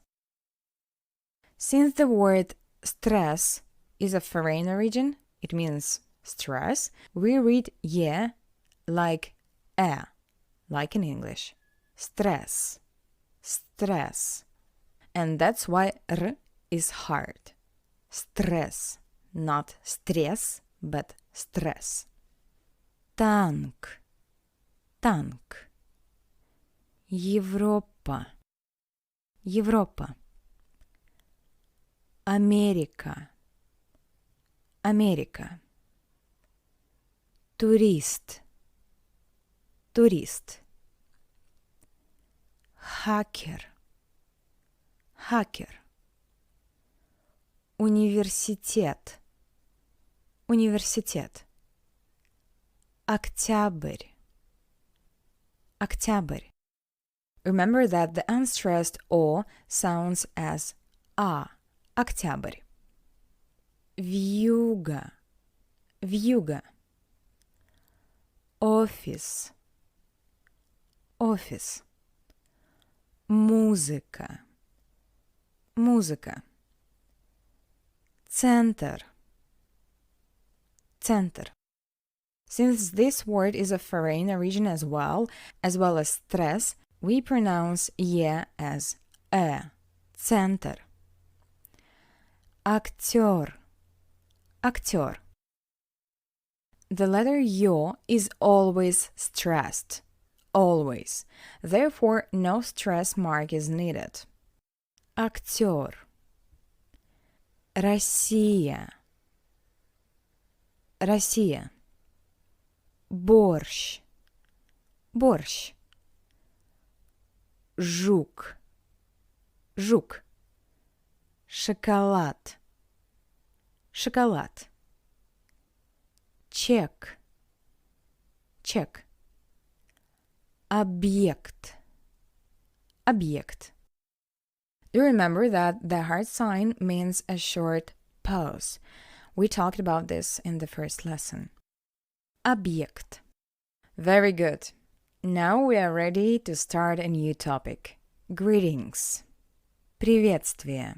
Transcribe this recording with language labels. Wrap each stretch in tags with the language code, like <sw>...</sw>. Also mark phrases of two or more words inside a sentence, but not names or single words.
<en>Since the word stress is of foreign origin, it means stress, we read ye like e, like in English. Stress, stress. And that's why r is hard. Stress, not stress, but stress.</en> <ru>Танк, танк. Европа, Европа. Америка, Америка. Турист, турист. Хакер, хакер. Университет, университет. Октябрь, октябрь.</ru> <en>Remember that the unstressed O sounds as A,</en> <ru>октябрь. Вьюга, вьюга. Офис, офис. Музыка, музыка. Центр, центр.</ru> <en>Since this word is of foreign origin as well as stress, we pronounce «е» as центр.</en> <ru>Актер, актер.</ru> <en>The letter «ё» is always stressed, always. Therefore, no stress mark is needed.</en> <ru>Актер. Россия, Россия. Борщ, борщ. Жук, жук. Шоколад, шоколад. Чек, чек. Объект, объект.</ru> <en>Do you remember that the heart sign means a short pause? We talked about this in the first lesson. Объект. Very good. Now we are ready to start a new topic. Greetings.</en> <ru>Приветствие.</ru>